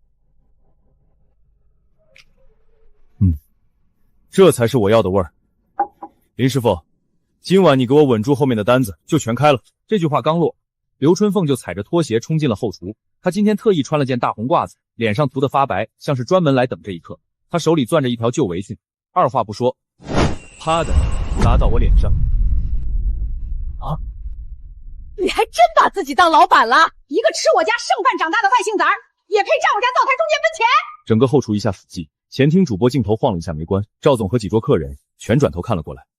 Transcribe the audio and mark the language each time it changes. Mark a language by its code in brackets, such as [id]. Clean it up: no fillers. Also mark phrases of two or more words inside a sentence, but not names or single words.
[zh] 這才是我要的味兒。林師傅，今晚你給我穩住後面的單子，就全開了。這句話剛落，劉春鳳就踩着拖鞋衝進了後廚。她今天特意穿了件大紅褂子，臉上塗得發白，像是專門來等這一刻。她手裡攥着一條舊圍裙，二話不說，啪的砸到我臉上。啊！你還真把自己当老板了？一个吃我家剩饭长大的外姓崽儿，也配站我家灶台中间分钱？整个后厨一下死寂，前厅主播镜头晃了一下没關，趙總和幾桌客人全轉頭看了過來。